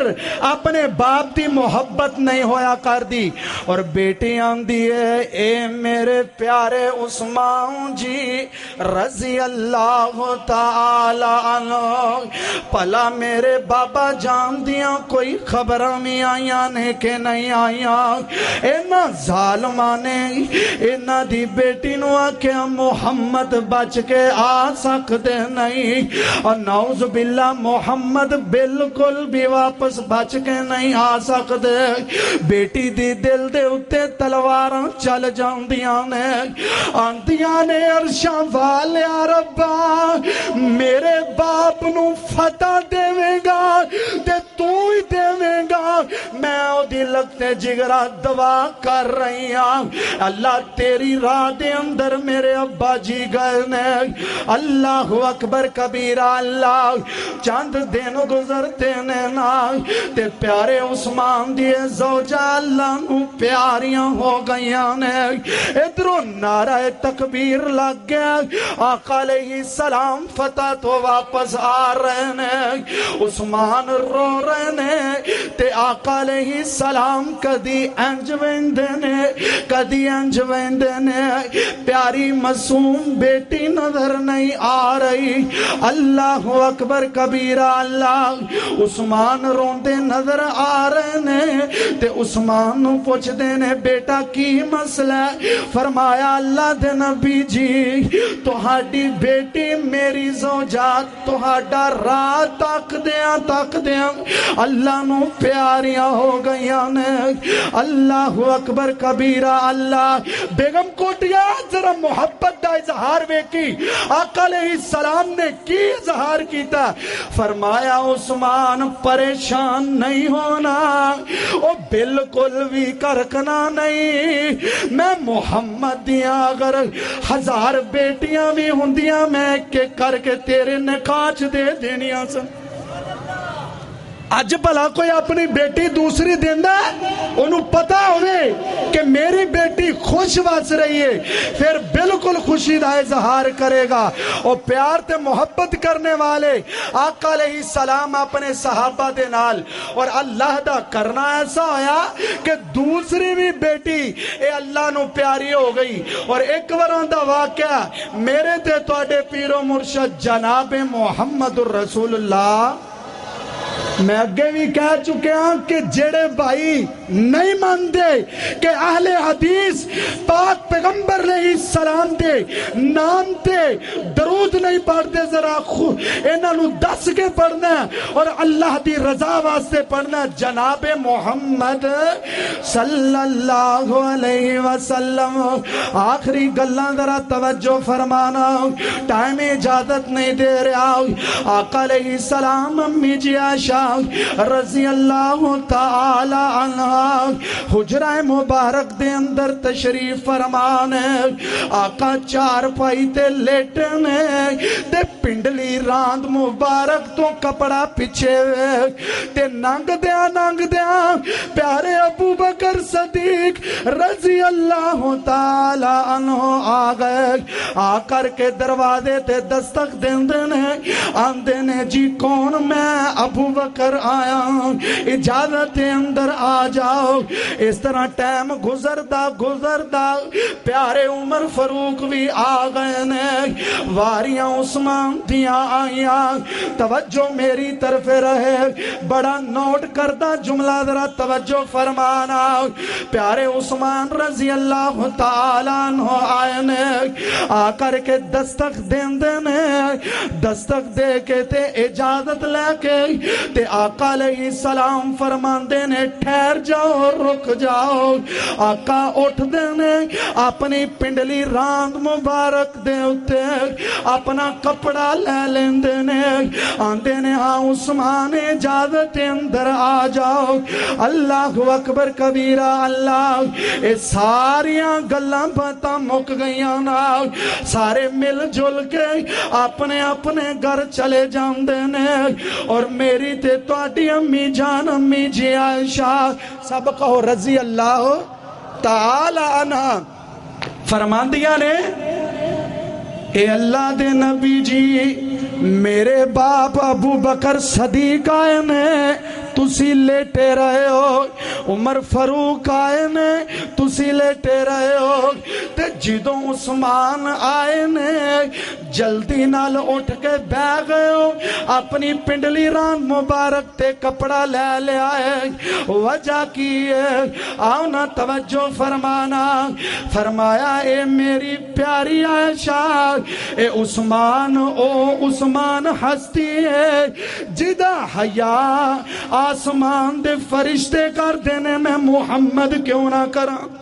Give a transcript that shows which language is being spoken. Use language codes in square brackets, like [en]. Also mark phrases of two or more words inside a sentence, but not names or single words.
[pa] اپنے باپ دی محبت نہیں ہویا کر دی، اور بیٹیاں دیئے اے میرے پیارے عثمان جی [ar] رضی اللہ تعالی عنہ، [pa] پلا میرے بابا جان دیاں کوئی خبریں میں آیاں نے کہ نہیں آیاں، اینا ظالمانے اینا دی بیٹی نو آکیا محمد بچ کے آ سکتے نہیں، اور [ar] نعوذ باللہ [pa] محمد بالکل بھی واپس بچ کے نہیں آ سکتے، بیٹی دی دل دے اتے تلواراں چل جاندیاں نے، آندیاں نے عرشاں والیا ربا میرے باپ نو فتح دے گا تے تو ہی دے گا، میں او دی لگتے جگرہ دعا کر رہی ہوں، اللہ تیری راہ دے اندر میرے ابا جی گئے نے، [ar] اللہ اکبر کبیرہ [pa] اللہ۔ چند دن گزرتے نا تے پیارے عثمان دیے زوجہ اللہ نو پیاریاں ہو گئیاں نے، ادھرو نعرہ تکبیر لگ گیا، آقا [ar] علیہ السلام [pa] فتح تو واپس آ رہے نے، عثمان رو رہے نے، تے آقا [ar] علیہ السلام [pa] کدی انج ویندے نے کدی انج ویندے نے، پیاری معصوم بیٹی نظر نہیں آ رہی، [ar] اللہ اکبر کبیرہ [pa] اللہ۔ عثمان روندے نظر آ رہے نے، تے عثمان نو پوچھ دینے بیٹا کی مسئلہ ہے، فرمایا اللہ دے نبی جی تہاڈی بیٹی میری زوجات تہاڈا راہ تک دیاں اللہ نو پیاریاں ہو گئیاں نے، [ar] اللہ اکبر کبیرہ [pa] اللہ۔ بیگم کوٹیا ذرا محبت دا اظہار ویکھی آقا [ar] علیہ السلام [pa] نے کی اظہار کیتا، فرمایا عثمان پریشان نہیں ہونا، او بالکل بھی کرکنا نہیں، میں محمد دیاں اگر 1000 بیٹیاں بھی ہوندیاں میں کہ کر کے تیرے نکاچ دے دینیاں سن، اج بھلا کوئی اپنی بیٹی دوسری دیندا انہوں پتا ہوئے کہ میری بیٹی خوش وس رہی ہے، پھر بالکل خوشی دا اظہار کرے گا۔ اور پیار تے محبت کرنے والے آقا [ar] علیہ السلام [pa] اپنے صحابہ دے نال اور اللہ دا کرنا ایسا ہویا کہ دوسری بھی بیٹی اے اللہ نو پیاری ہو گئی۔ اور ایک وراں دا واقعہ میرے تے تواڈے پیر و مرشد جناب محمد [ar] الرسول اللہ، [pa] میں اگے بھی کہہ چکے ہیں کہ جڑے بھائی نہیں مانتے کہ اہل حدیث پاک پیغمبر [ar] علیہ السلام [pa] دے نام تے درود نہیں پڑھتے، ذرا انہاں نو دس کے پڑھنا اور اللہ دی رضا واسطے پڑھنا۔ جناب محمد [ar] صلی اللہ علیہ وسلم [pa] آخری گلاں ذرا توجہ فرمانا، ٹائم اجازت نہیں دے رہا۔ آقا [ar] علیہ السلام [pa] امی جی عائشہ [ar] رضی اللہ تعالی عنہ [pa] حجرہ مبارک دے اندر تشریف فرمانے، آقا چار پائی تے لیٹنے تے پنڈلی راند مبارک تو کپڑا پچھے تے ننگ دیاں پیارے ابو بکر صدیق [ar] رضی اللہ تعالی عنہ [pa] آ گئے، آ کر کے دروازے تے دستک آندے نے جی کون؟ میں ابو بکر آیا، اجازت اندر آ جاؤ۔ اس طرح ٹائم گزردا پیارے عمر فاروق بھی آ گئے نے، واریاں عثمان دیاں آئیاں۔ توجہ میری طرف رہے، بڑا نوٹ کردہ جملہ ذرا توجہ فرمانا۔ پیارے عثمان [ar] رضی اللہ تعالیٰ عنہ [pa] آئے نے، آ کر کے دستک دے کے تے اجازت لے کے تے آقا [ar] علیہ السلام [pa] فرماندے نے ٹھہر جاؤ، رک جاؤ۔ آقا اٹھ دینے اپنی پنڈلی راند مبارک دے اتے اپنا کپڑا لے لیندے نے، آندے نے ہاں عثمان اجازت اندر آ جاؤ۔ [ar] اللہ اکبر کبیرہ، [pa] اللہ اے ساریاں گلاں باتاں مک گئیاں نا، سارے مل جل کے اپنے گھر چلے جاندے نے۔ اور میری تے تواڈی امی جان امی جی عائشہ سب کہو [ar] رضی اللہ تعالی عنہ [pa] فرماندیاں نے، اے اللہ دے نبی جی میرے باپ ابو بکر صدیق آئے نے، تسی لیٹے رہے ہو، عمر فاروق آئے نے، تسی لیٹے رہے ہو، تے جدوں عثمان آئے نے جلدی نال اٹھ کے بہ گئے ہو، اپنی پنڈلی ران مبارک تے کپڑا لے لے آئے۔ وجہ کی ہے آؤ نا توجہ فرمانا، فرمایا اے میری پیاری عائشہ، اے عثمان ہستی ہے جدا حیا آسمان دے فرشتے کر دینے میں محمد کیوں نہ کراں؟